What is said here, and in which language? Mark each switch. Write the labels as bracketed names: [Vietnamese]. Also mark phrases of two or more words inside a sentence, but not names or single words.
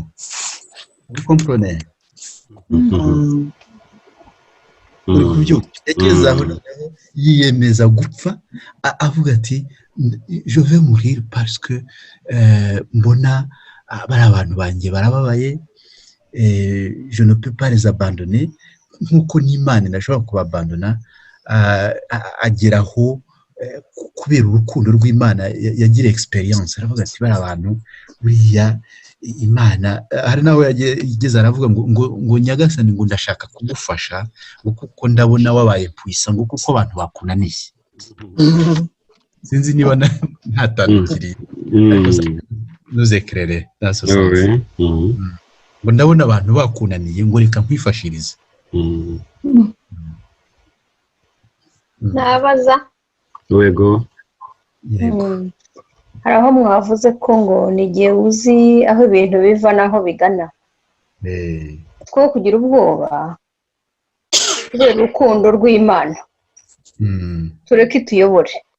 [French] Vous comprenez? [Kinyarwanda] Yiyemeza gupfa avuga ati [French] je vais mourir parce que [Kinyarwanda] mbona bari abantu banjye barababaye, [French] je ne peux pas les abandonner [Kinyarwanda] nkuko n'Imana inashobora kubabandona. Ageraho kubera urukundo rw'Imana yagira experience aravuga ati bari abantu buriya Imana hari nawe yageze aravuga ngo Nyagasani ngo ndashaka kugufasha kuko ndabona wabaye puissant ngo kuko abantu bakunaniye. Sinzi niba ntatandukiriye [French] nous éclairer dans ce sens. [Kinyarwanda] Ngo ndabona abantu bakunaniye ngo reka nkwifashirize. Nabaza Yego. hari aho mwavuze ko ngo ni igihe uzi aho ibintu biva n'aho bigana, two kugira ubwoba kubera urukundo rw'Imana tureke ituyobore.